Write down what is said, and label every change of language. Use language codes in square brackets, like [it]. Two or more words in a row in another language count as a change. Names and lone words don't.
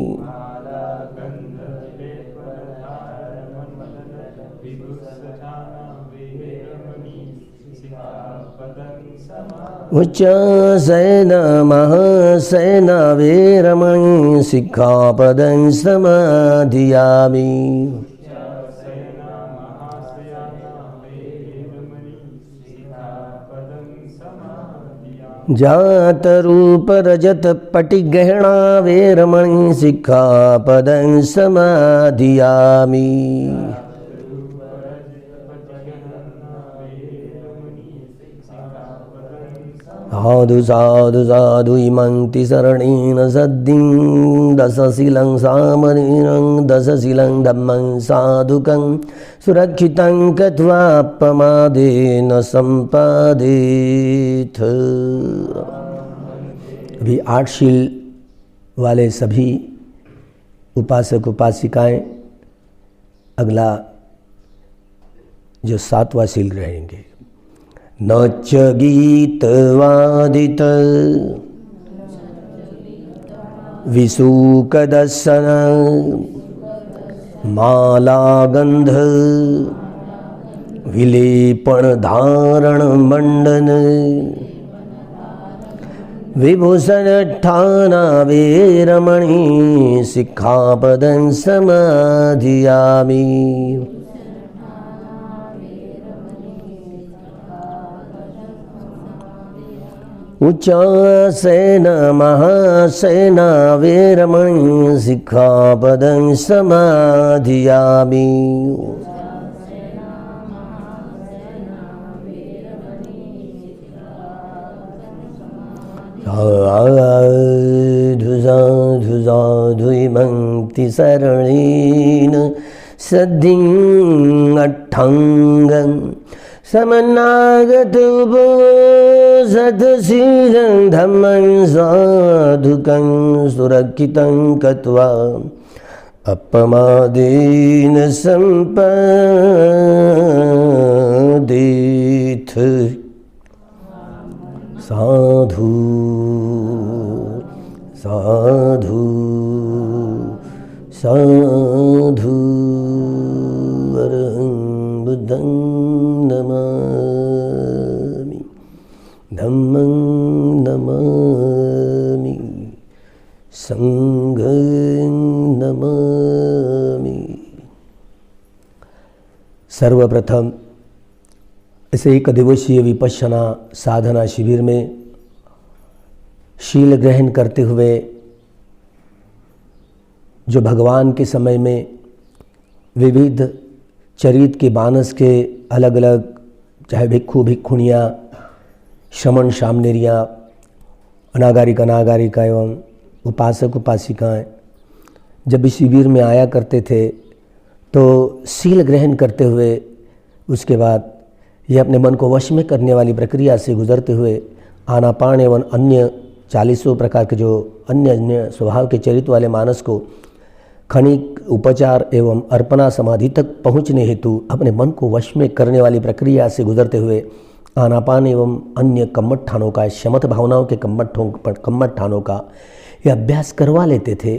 [pi] उच्चासैन महासैन वीरमणि सिक्खापदं समाधियामि। जात रूप रजत पटि गहना वीरमणि सिक्खापदं समाधियामि। साधु साधु साधु इमं तिसरणेन सद्दिं दशशीलं सामनीनं दशशीलं धम्मं साधुकं सुरक्षितं कृत्वा प्रमादेन संपादेत। [hi] अभी 8 शील वाले सभी उपासक उपासिकाएं अगला जो 7वां शील रहेंगे। [pi] न च गीतवादित विसूकदर्शन मालागंध विलेपण धारण मंडन विभूषण ठाना वीरमणि सिक्खापदं समाधियामि। उच्चासेन महासेन वीरमणि सिक्खापदं समाधियामि। साधु साधु साधु इमं तिसरणेन सद्दिं अट्ठांगं समन्नागत सतशीलं धम्मं साधुकं सुरक्षितं कृत्वा अपमादेन संपादेत। साधु साधु साधु अरहं बुद्धं नमामि धम्मं नमामि संघं नमामि। [hi] सर्वप्रथम इस 1 दिवसीय विपश्यना साधना शिविर में शील ग्रहण करते हुए जो भगवान के समय में विविध चरित के मानस के अलग अलग चाहे भिक्षु भिक्षुणियाँ श्रमण शामनेरियाँ अनागारिक अनागारिका एवं उपासक उपासिकाएँ जब इस शिविर में आया करते थे तो शील ग्रहण करते हुए उसके बाद ये अपने मन को वश में करने वाली प्रक्रिया से गुजरते हुए आनापान एवं अन्य 40 प्रकार के जो अन्य स्वभाव के चरित्र वाले मानस को क्षणिक उपचार एवं अर्पणा समाधि तक पहुँचने हेतु अपने मन को वश में करने वाली प्रक्रिया से गुजरते हुए आनापान एवं अन्य कम्मठ ठानों का शमत भावनाओं के कम्मठ ठानों का यह अभ्यास करवा लेते थे।